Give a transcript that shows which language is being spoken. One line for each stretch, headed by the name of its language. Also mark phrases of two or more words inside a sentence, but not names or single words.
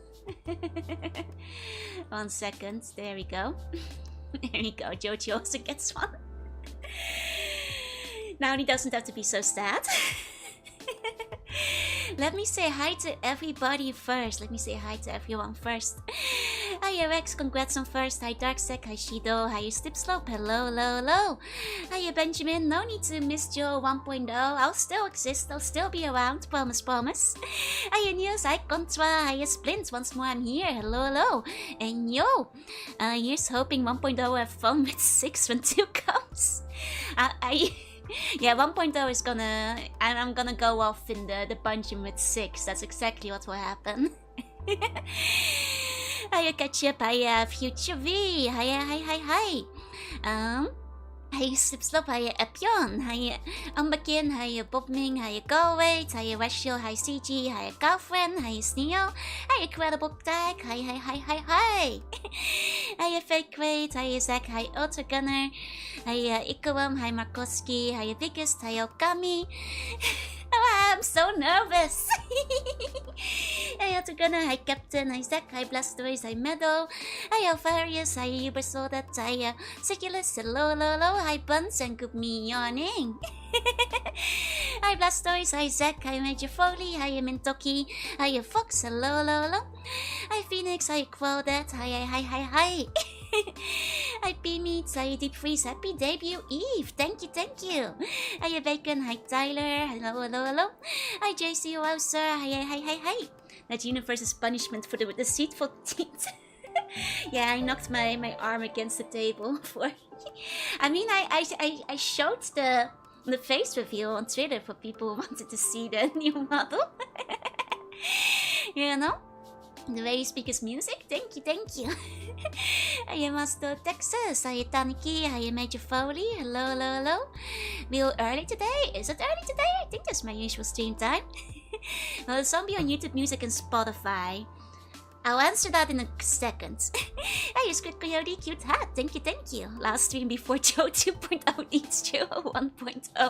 English: 1 second. There we go. There we go. Jojo also gets one. Now he doesn't have to be so sad. Let me say hi to everybody first. Let me say hi to everyone first. Hi Rex, congrats on first. Hi Darksec, hi Shido, hi Stipslope, hello. Hi Benjamin, no need to miss Joe 1.0. I'll still exist, I'll still be around, promise. Hi News, hi Contra, hi Splint, once more I'm here, hello. And yo, here's hoping 1.0 will have fun with 6 when 2 comes. Yeah, 1.0 is gonna... I'm gonna go off in the dungeon with 6. That's exactly what will happen. Hiya Ketchup, hiya Future V, hi. Hiya Slipslop, hiya Epion, hiya Umbakin, hiya Bobming, hiya Galway, hiya Weshil, hiya CG, hiya Girlfriend, hiya Sneo, hiya Credible Tag, hi. Hiya Fake Great, hiya Zach, hiya Ultra Gunner, hiya Ikaram, hiya Markoski, hiya Biggest, hiya Okami. Oh, I'm so nervous. Hi Ultra Gunner, hi Captain, hi Zach, hi Blastoise, hi Meadow, hi Alvarius, hi Ubersoldat, hi Circulus, hello, hi Buns, and good morning. Hi Blastoise, hi Zach, hi Major Foley, hi Mintoki, hi Fox, hello. Hi Phoenix, hi Quodet, hi. Hi P-Meats, hi Deep Freeze, happy debut Eve, thank you. Hi Bacon, hi Tyler, hello. Hi JC Wowser, hi. That universe's punishment for the deceitful teeth. Yeah, I knocked my arm against the table for... I mean, I showed the face reveal on Twitter for people who wanted to see the new model. You know? The way you speak his music, thank you. Hiya Master Texas, hiya Taniki, hiya Major Foley, hello. Real early today? Is it early today? I think that's my usual stream time. Well, the zombie on YouTube Music and Spotify. I'll answer that in a second. Hey, Squid Coyote, cute hat. Thank you. Last stream before Joe 2.0 eats Joe 1.0.